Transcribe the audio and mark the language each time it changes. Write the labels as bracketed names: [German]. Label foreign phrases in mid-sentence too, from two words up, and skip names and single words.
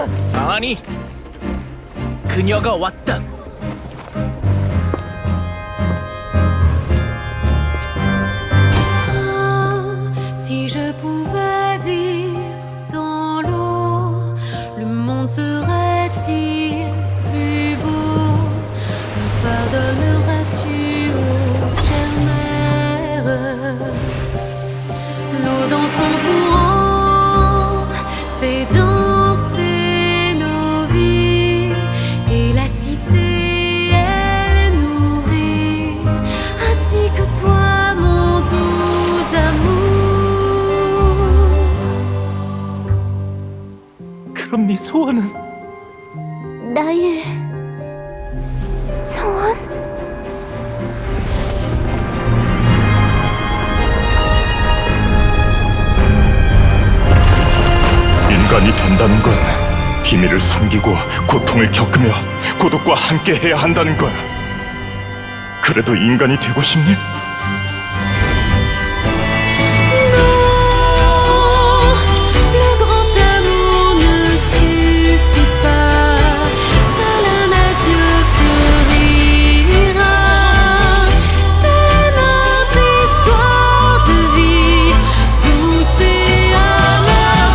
[Korean] 아니, 그녀가 왔다. [French] Si je pouvais vivre dans l'eau, le monde serait-il plus beau? Me pardonneras-tu, ô chère mère? L'eau dans son courant fait danser nos vies, et la cité elle est nourrie, ainsi que toi, mon doux amour. [Korean] 그럼 네 소원은? 나의 소원? 인간이 된다는 건 비밀을 숨기고 고통을 겪으며 고독과 함께해야 한다는 거야. 그래도 인간이 되고 싶니? [French] Le grand amour ne suffit pas, seul un adieu fleurira. C'est notre histoire de vie, douce et amère.